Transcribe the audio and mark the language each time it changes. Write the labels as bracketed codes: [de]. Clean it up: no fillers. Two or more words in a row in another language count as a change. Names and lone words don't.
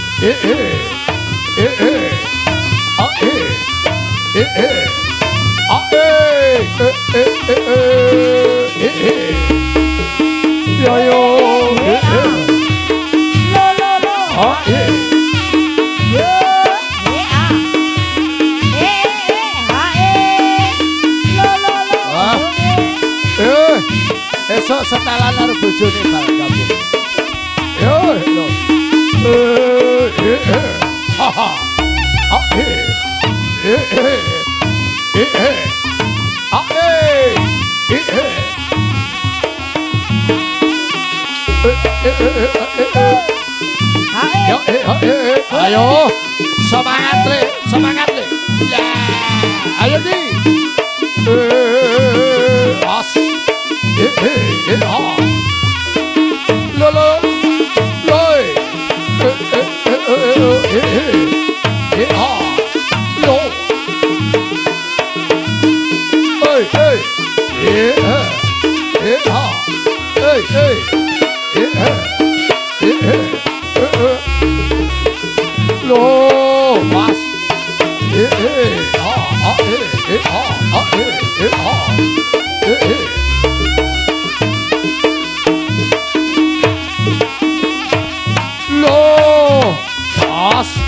[jv] Yo yo. Esok setelan karo bojone bal kampung. Yo lo. Ha ha. Ayo, semangat le. Ya, ayo di. As. Lolo. Loi. Lo. Hey. Lo, mas. Lo, mas.